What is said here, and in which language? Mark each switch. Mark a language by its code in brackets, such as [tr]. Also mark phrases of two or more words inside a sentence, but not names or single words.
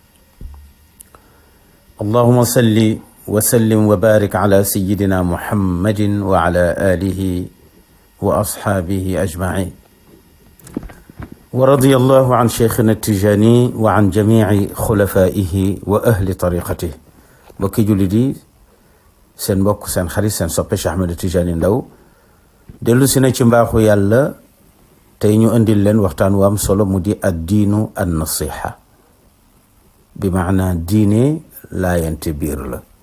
[ar] اللهم صل وسلم وبارك على سيدنا محمد وعلى آله وأصحابه أجمعين. ورضي الله عن شيخنا التجاني وعن جميع خلفائه وأهل طريقته. [wo] bokki jullit yi, seen mbokk seen xarit seen soppe Cheikh Ahmed Tidiane Ndao dellu si na ci mbaaxu yàlla tey ñu indil leen waxtaan wu am solo mu di [ar] الدين النصيحة, [wo] bi maana diine laayante biir la.